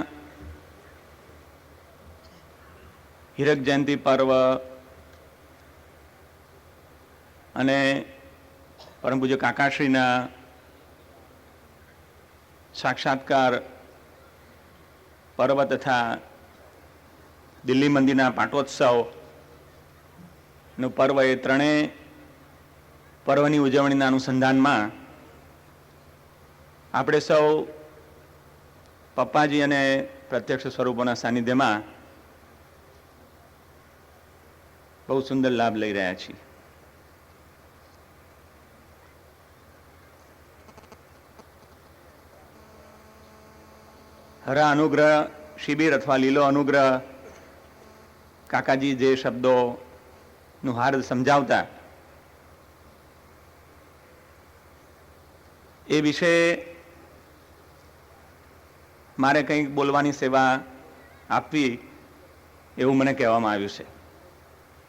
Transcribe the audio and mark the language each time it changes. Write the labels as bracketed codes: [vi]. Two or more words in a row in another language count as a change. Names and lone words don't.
[gu] હીરક જયંતી પર્વ અને પરમ પૂજ્ય કાકાશ્રીના સાક્ષાત્કાર પર્વ તથા દિલ્હી મંદિરના પાટોત્સવ નો પર્વ એ ત્રણેય પર્વની ઉજવણીના અનુસંધાનમાં આપણે સૌ પપ્પાજી અને પ્રત્યક્ષ સ્વરૂપોના સાનિધ્યમાં બહુ સુંદર લાભ લઈ રહ્યા છીએ. હરા અનુગ્રહ શિબિર અથવા લીલો અનુગ્રહ કાકાજી જે શબ્દોનું હાર્દ સમજાવતા એ વિશે મારે કંઈક બોલવાની સેવા આપવી એવું મને કહેવામાં આવ્યું છે.